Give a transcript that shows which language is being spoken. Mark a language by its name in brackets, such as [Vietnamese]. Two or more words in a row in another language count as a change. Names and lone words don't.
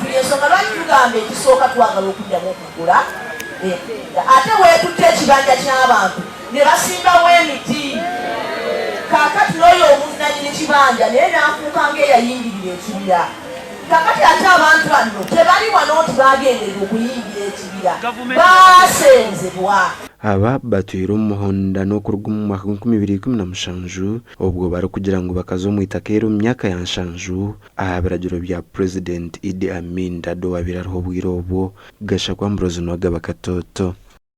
[Ganda] Ensonga lwaki tugamba ekisooka twagala okuddamu okugula ate weetutte ekibanja ky'abantu ne basimbawo emiti. Kaakati n'oyo omuvunaanyini kibanja naye n'afuuka ng'eyayingirira ekibira. Kakati ate abantu bano tebali wano tibagenderera okuyingira ekibira, baasenzebwa. [Nyankole] Aba batwire omuhonda n'okuruga mu mwaka 2017 obwo bari kugira ngu bakaze omu itaka eri omu myaka ya 7 aha biragiro bya President Idi Amin Dado wabirariho obwire obwo Gashagwa Ambroise Nwagaba Katoto.